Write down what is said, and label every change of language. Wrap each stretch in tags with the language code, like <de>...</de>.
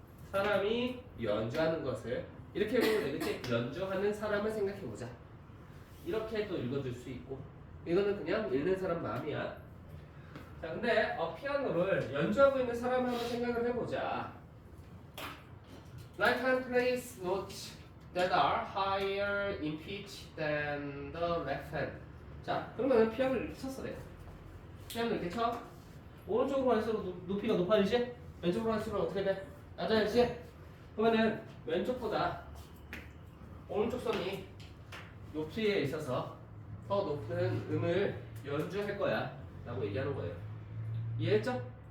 <ko>사람이 연주하는 것을 이렇게 보면 이렇게 연주하는 사람을 생각해보자. 이렇게도 읽어줄 수 있고 이거는 그냥 읽는 사람 마음이야. 자 자, 근데 피아노를 연주하고 있는 사람 한번 생각을 해보자.</ko> <en>Right hand plays notes that are higher in pitch than the left hand.</en> <ko>자, 그러면 피아노를 이렇게 쳤어 돼. 피아노 이렇게 쳐. 오른쪽으로 갈수록 높이가 높아지지? 왼쪽으로 갈수록 어떻게 돼? 낮아지지? 그러면은 왼쪽보다 오른쪽 손이 높이에 있어서 더 높은 음을 연주할 거야 라고 얘기하는 거예요. 이해했죠?</ko>